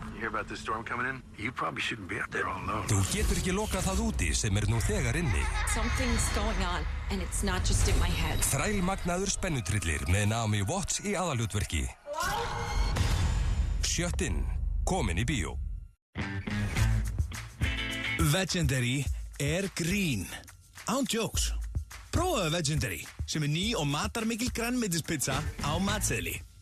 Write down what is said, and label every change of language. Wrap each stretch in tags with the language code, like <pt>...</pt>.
<en>You hear about this storm coming in? You probably shouldn't be out there all alone.</en> <is>Þú getur ekki lokað það úti sem nú þegar inni.</is> <en>Something's going on and it's not just in my head.</en> <is>Þrælmagnaður spennutrillir með Naomi Watts í aðalhlutverki. Shut In, komin í bíó. Vegendary er grín. Án jokes. Prófaðu Vegendary, sem er ný og matarmikil grænmetispizza á matseðli.</is>